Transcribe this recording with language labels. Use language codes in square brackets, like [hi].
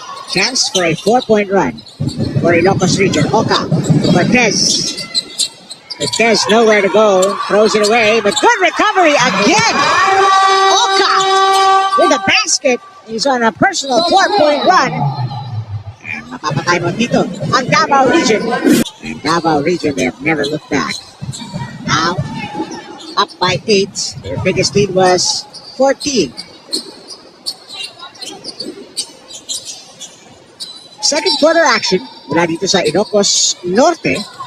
[en] Chance for a 4-point run for Ilocos Region. Oka. Cortez. Cortez nowhere to go. Throws it away. But good recovery again. Oka with a basket. He's on a personal 4-point run. [tl] And mapapatay mo dito ang Davao Region. [en] And Davao Region, they have never looked back. Now, up by 8. Their biggest lead was 14. Second quarter action [tl] mula dito sa [en] Ilocos Norte.